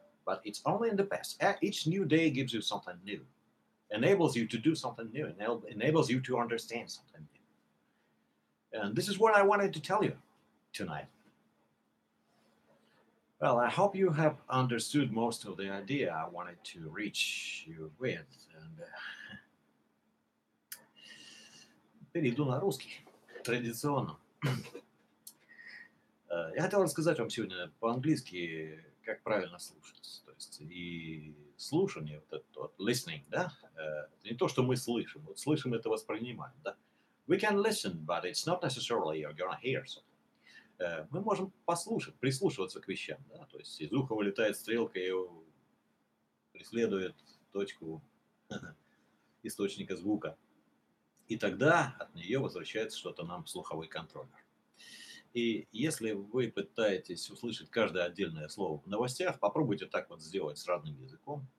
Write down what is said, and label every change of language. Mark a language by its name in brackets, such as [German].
[English] But it's only in the past. Each new day gives you something new, enables you to do something new, enables you to understand something new. And this is what I wanted to tell you tonight. Well, I hope you have understood most of the idea I wanted to reach you with. [Russian] And перейду на русский, традиционно. Я хотел рассказать вам сегодня по-английски, как правильно слушать. То есть и слушание, вот это вот listening, да, это не то, что мы слышим. Вот слышим это воспринимаем, да. [English] We can listen, but it's not necessarily you're gonna hear something. [Russian] Мы можем послушать, прислушиваться к вещам, да, то есть из уха вылетает стрелка и преследует точку источника звука. И тогда от нее возвращается что-то нам в слуховой контроллер. И если вы пытаетесь услышать каждое отдельное слово в новостях, попробуйте так вот сделать с родным языком.